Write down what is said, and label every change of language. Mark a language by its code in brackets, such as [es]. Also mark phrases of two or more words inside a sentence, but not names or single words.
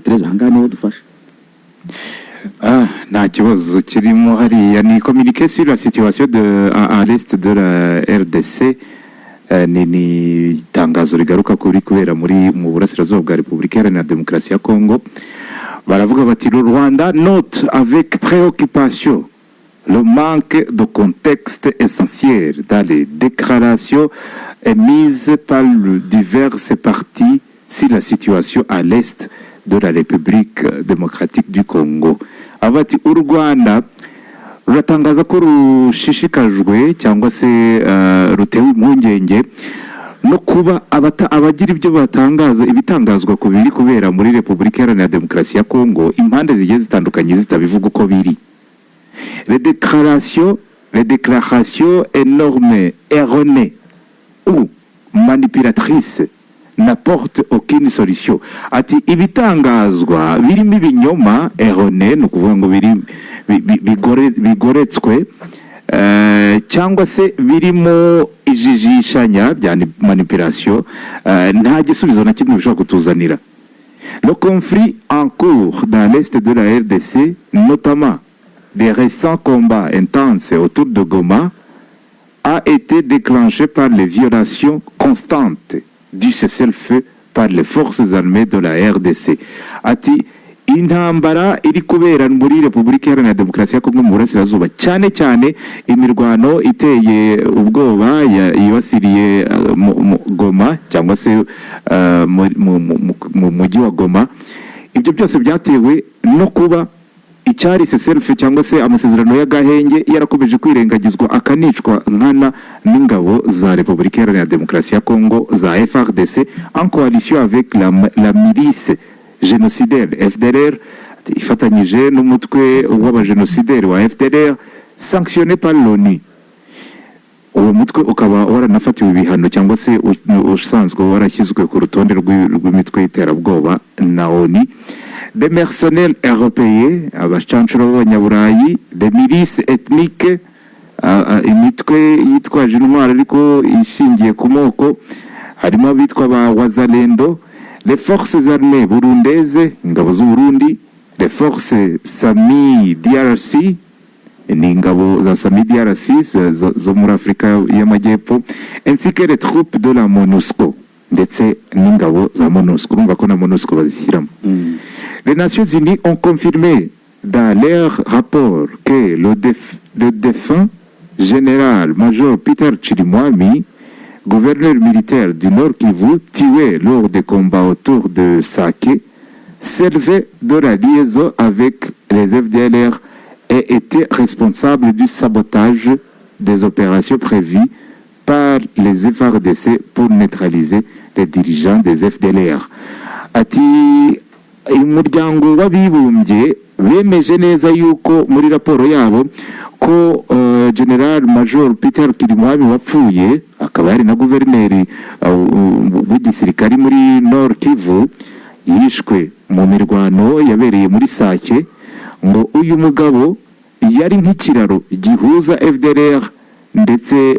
[rw] Tereza hangane niho dufasha. Nta kibazo kirimo hariya. [fr] Ni communiqué sur la situation à l'est de la RDC. [rw] Ni itangazo rigaruka kuri kubera mu burasirazuba bwa Repubulika Iharanira Demokarasi ya Kongo. Baravuga bati [fr] le Rwanda note avec préoccupation le manque de contexte essentiel dans les déclarations émises par diverses parties sur la situation à l'est de la République démocratique du Congo. [rw] Abati u Rwanda ruratangaza ko rushishikajwe cyangwa se rutewe impungenge no kuba abagira ibyo batangaza ibitangazwa ku biri kubera muri Repubulika Iharanira Demokarasi ya Congo, impande zigiye zitandukanye zitabivuga uko biri. [fr] Les déclarations énormes, erronées ou manipulatrices n'apportent aucune solution. [rw] Ati ibitangazwa birimo ibinyoma, erroné, no kuvuga ngo bigoretswe cyangwa se birimo ijijishanya bya manipulation, nta gisubizo na kimwe bishobora kutuzanira. [fr] Le conflit en cours dans l'est de la RDC, notamment les récents combats intenses autour de Goma, a été déclenché par les violations constantes du cessez-le-feu par les forces armées de la RDC. [rw] Ati intambara iri kubera muri Repubulika Iharanira Demokarasi ya Kongo mu burasirazuba cyane cyane imirwano iteye ubwoba yibasiriye Goma cyangwa se mu mujyi wa Goma. Ibyo byose byatewe no kuba icyari cessez-le-feu cyangwa se amasezerano y'agahenge yarakomeje kwirengagizwa akanicwa nkana n'ingabo za Repubulika Iharanira Demokarasi ya Kongo za FARDC [fr] en coalition avec la milice génocidaire FDLR [rw] ifatanyije n'umutwe w'abagenocideri wa FDLR [fr] sanctionné par l'ONU. [rw] Uwo mutwe ukaba waranafatiwe ibihano cyangwa se usanzwe warashyizwe ku rutonde rw'imitwe y'iterabwoba na ONU. [fr] Des mercenaires européens, [rw] abacancuro b'abanyaburayi, [fr] des milices ethniques, [rw] imitwe yitwaje intwaro ariko ishingiye ku moko, harimo abitwa ba Wazalendo, [fr] les forces armées burundaises, [rw] ingabo z'u Burundi, [fr] les forces [rw] Sami DRC, ni ingabo za Sami DRC zo muri Afrika y'Amajyepfo, [fr] ainsi que les troupes de la MONUSCO, [rw] ndetse n'ingabo za MONUSCO, urumva ko na MONUSCO bazishyiramo. [fr] Les Nations Unies ont confirmé dans leur rapport que le défunt général-major Peter Chirimwami, gouverneur militaire du Nord Kivu, tué lors des combats autour de Sake, servait de la liaison avec les FDLR et était responsable du sabotage des opérations prévues par les FARDC pour neutraliser les dirigeants des FDLR. [rw] Ati umuryango w'abibumbye bemeje neza yuko muri raporo yabo ko General Major Peter Chirimwami wapfuye akaba yari na guverineri w'igisirikari muri Nord Kivu yishwe mu mirwano yabereye muri Sake, ngo uyu mugabo yari nk'ikiraro gihuza FDLR ndetse